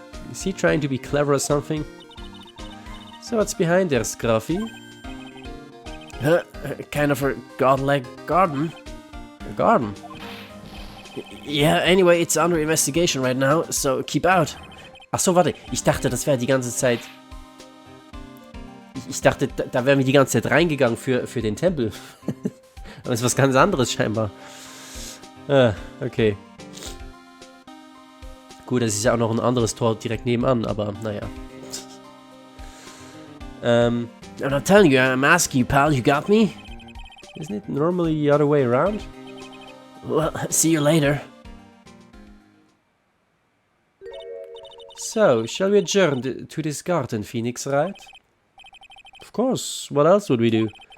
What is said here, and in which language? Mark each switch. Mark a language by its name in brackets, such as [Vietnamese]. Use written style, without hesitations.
[English] Is he trying to be clever or something? So what's behind there, Scruffy? Kind of a godlike garden. A garden? Yeah, anyway, it's under investigation right now, so keep out. [German] Ach so, warte. Ich dachte, das wäre die ganze Zeit... Ich dachte, da wären wir die ganze Zeit reingegangen für den Tempel. Aber es ist was ganz anderes scheinbar. Okay. Gut, das ist ja auch noch ein anderes Tor direkt nebenan, aber naja. [English] I'm not telling you, I'm asking you, pal, you got me? Isn't it normally the other way around? Well, see you later. So, shall we adjourn to this garden, Phoenix, right? Of course, what else would we do?